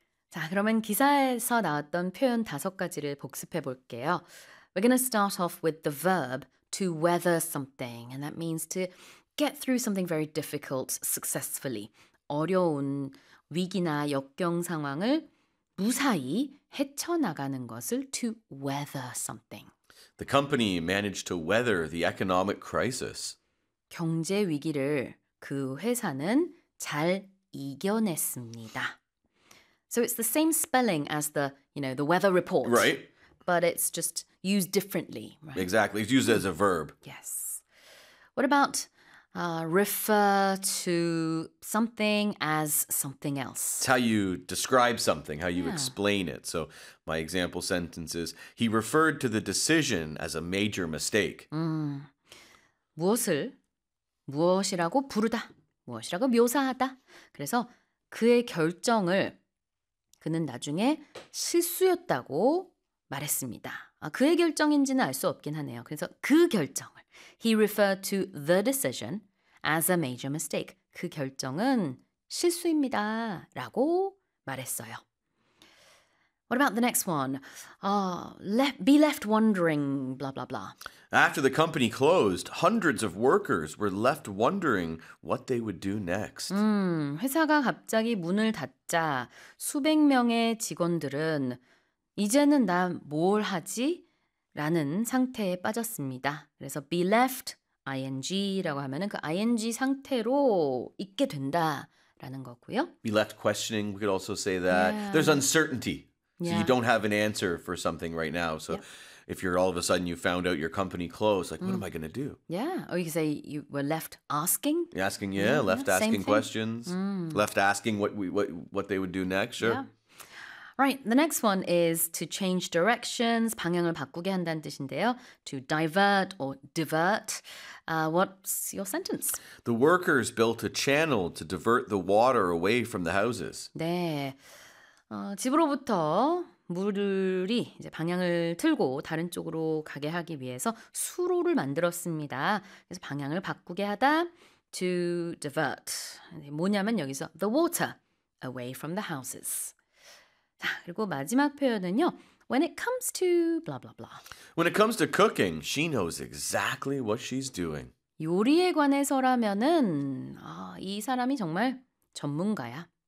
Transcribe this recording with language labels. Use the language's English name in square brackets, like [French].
[Korean] 자, 그러면 기사에서 나왔던 표현 다섯 가지를 복습해 볼게요. [English] We're going to start off with the verb to weather something. And that means to get through something very difficult successfully. [Korean] 어려운 위기나 역경 상황을 무사히 헤쳐나가는 것을 [English] to weather something. The company managed to weather the economic crisis. [Korean] 경제 위기를 그 회사는 잘 이겨냈습니다. [English] So it's the same spelling as the, you know, the weather report. Right. But it's just used differently, right? Exactly. It's used as a verb. Yes. What about refer to something as something else? It's how you describe something, how you yeah. explain it. So my example sentence is, he referred to the decision as a major mistake. [Korean] 무엇을 무엇이라고 부르다, 무엇이라고 묘사하다. 그래서 그의 결정을 그는 나중에 실수였다고 말했습니다. 아, 그의 결정인지는 알 수 없긴 하네요. 그래서 그 결정을 [English] He referred to the decision as a major mistake. [Korean] 그 결정은 실수입니다. 라고 말했어요. [English] What about the next one? Be left wondering, blah, blah, blah. After the company closed, hundreds of workers were left wondering what they would do next. [Korean] 회사가 갑자기 문을 닫자 수백 명의 직원들은 이제는 나 뭘 하지? 라는 상태에 빠졌습니다. 그래서 [English] be left, ing [Korean] 라고 하면은 그 ing 상태로 있게 된다라는 거고요. [English] Be left questioning, we could also say that. Yeah. There's uncertainty. Yeah. So you don't have an answer for something right now. So yep. if you're all of a sudden you found out your company closed, like what am I going to do? Yeah, or you could say you were left asking. Asking, yeah, yeah. left yeah. asking Same questions. Thing. Left asking what they would do next, sure. Yeah. Right, the next one is to change directions, [Korean] 방향을 바꾸게 한다는 뜻인데요. [English] To divert or divert. What's your sentence? The workers built a channel to divert the water away from the houses. [Korean] 네. 집으로부터 물이 이제 방향을 틀고 다른 쪽으로 가게 하기 위해서 수로를 만들었습니다. 그래서 방향을 바꾸게 하다, to divert. 뭐냐면 여기서 [English] the water away from the houses. [Korean] 자, 그리고 마지막 표현은요. [English] When it comes to blah blah blah. When it comes to cooking, she knows exactly what she's doing. [Korean] 요리에 관해서라면은 이 사람이 정말 전문가야.